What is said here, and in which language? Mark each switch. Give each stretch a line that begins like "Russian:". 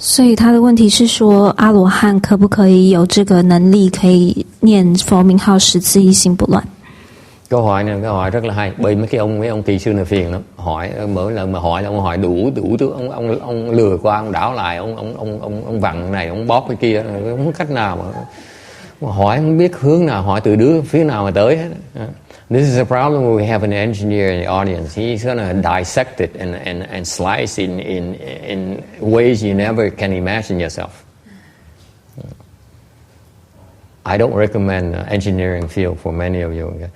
Chinese: 所以他的问题是说，阿罗汉可不可以有这个能力，可以念佛名号10次一心不乱？
Vietnamese: Câu hỏi này, câu hỏi rất là hay. Bởi mấy ông kỳ sư này phiền lắm. Hỏi mỗi lần mà hỏi là ông hỏi đủ thứ, ông lừa qua, ông đảo lại, ông vặn này, ông bóp cái kia, không có cách nào mà hỏi không biết hướng nào, hỏi từ phía nào mà tới hết.
English: This is a problem when we have an engineer in the audience. He's gonna dissect it and slice in ways you never can imagine yourself. I don't recommend engineering field for many of you.